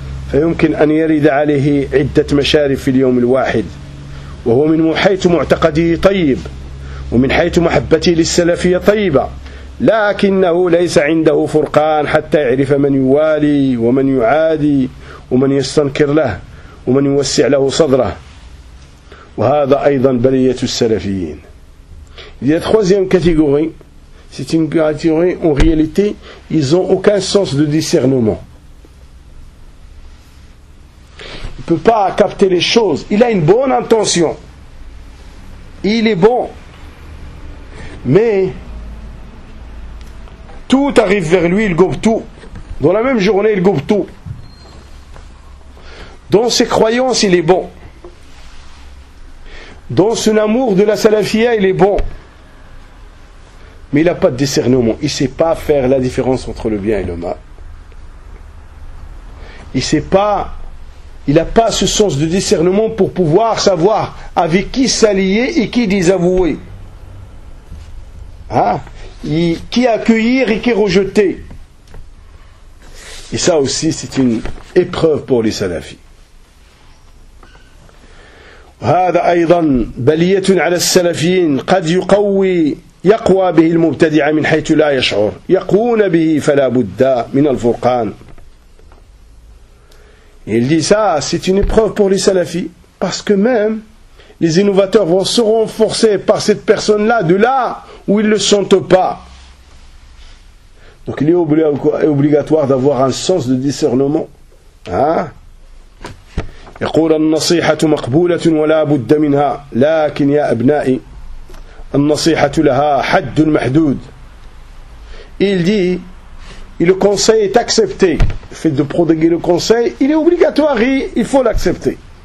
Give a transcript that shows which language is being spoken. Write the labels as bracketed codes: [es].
[ar] فيمكن أن يرد عليه عدة مشارف في اليوم الواحد وهو من حيث معتقده طيب ومن حيث محبته للسلفية طيبة لكنه ليس عنده فرقان حتى يعرف من يوالي ومن يعادي ومن يستنكر له ومن يوسع له صدره. وهذا أيضا بلية السلفيين. [fr] La troisième catégorie, c'est une catégorie en réalité, ils ont aucun sens de discernement. Il peut pas capter les choses. Il a une bonne intention. Il est bon. Mais tout arrive vers lui, il gobe tout. Dans la même journée, il gobe tout. Dans ses croyances, il est bon. Dans son amour de la salafia, il est bon. Mais il n'a pas de discernement. Il ne sait pas faire la différence entre le bien et le mal. Il sait pas. Il n'a pas ce sens de discernement pour pouvoir savoir avec qui s'allier et qui désavouer. Hein? Qui accueillir et qui rejeter. Et ça aussi, c'est une épreuve pour les salafis. [ar] هذا أيضا بلية على السلفيين قد يقوي يقوى به المبتدع من حيث لا يشعر يقون به فلا بد من الفرقان. [fr] Il dit ça, c'est une épreuve pour les salafis, parce que même les innovateurs vont se renforcer par cette personne-là de là où ils ne le sentent pas. Donc il est obligatoire d'avoir un sens de discernement. Hein? [ar] يقول النصيحة مقبولة ولا بد منها لكن يا أبنائي النصيحة لها حد محدود. [fr] Il dit, et le conseil est accepté. Le fait de prodiguer le conseil, il est obligatoire, il faut l'accepter.